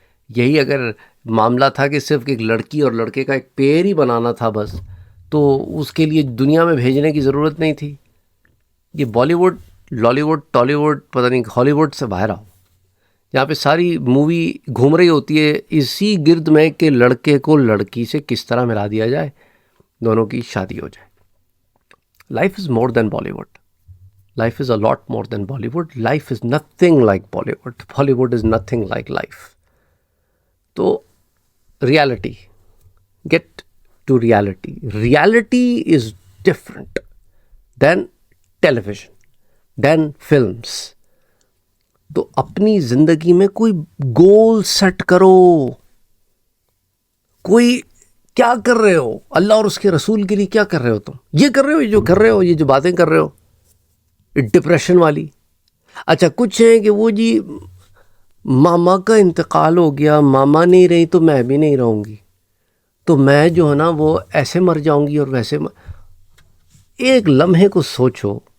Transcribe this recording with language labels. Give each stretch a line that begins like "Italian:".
Urdu: یہی اگر معاملہ تھا کہ صرف ایک لڑکی اور لڑکے کا ایک پیر ہی بنانا تھا بس، تو اس کے لیے دنیا میں بھیجنے کی ضرورت نہیں تھی. یہ بالی ووڈ، لالی ووڈ، ٹالی ووڈ، پتہ نہیں ہالی ووڈ سے باہر آؤ. یہاں پہ ساری مووی گھوم رہی ہوتی ہے اسی گرد میں کہ لڑکے کو لڑکی سے کس طرح ملا دیا جائے، دونوں کی شادی ہو جائے.
English: Life is more than Bollywood. Life is a lot more than Bollywood. Life is nothing like Bollywood. Bollywood is nothing like life.
Urdu: تو
English: reality. Get to reality. Reality is different than television, than films.
Urdu: تو اپنی زندگی میں کوئی goal set کرو. کوئی کیا کر رہے ہو اللہ اور اس کے رسول کے لیے، کیا کر رہے ہو تم؟ یہ کر رہے ہو، یہ جو کر رہے ہو، یہ جو باتیں کر رہے ہو ڈپریشن والی. اچھا کچھ ہیں کہ وہ جی ماما کا انتقال ہو گیا، ماما نہیں رہی تو میں بھی نہیں رہوں گی، تو میں جو ہے نا وہ ایسے مر جاؤں گی اور ویسے ایک لمحے کو سوچو،